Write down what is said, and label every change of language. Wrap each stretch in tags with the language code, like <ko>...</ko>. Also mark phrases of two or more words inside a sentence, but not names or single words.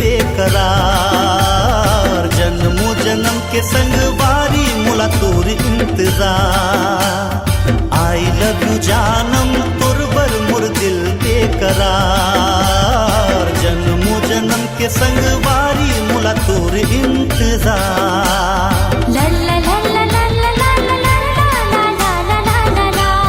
<hne>बेकरार जन्मो जन्म के संग वारी मुला तोर इंतजार</hne> <en>I love you</en> <hne>जानम तोर बर मुर दिल बेकरार जन्मो जन्म के संग वारी मुला तोर इंतजार ला ला ला ला ला ला ला ला ला ला ला ला ला ला ला</hne>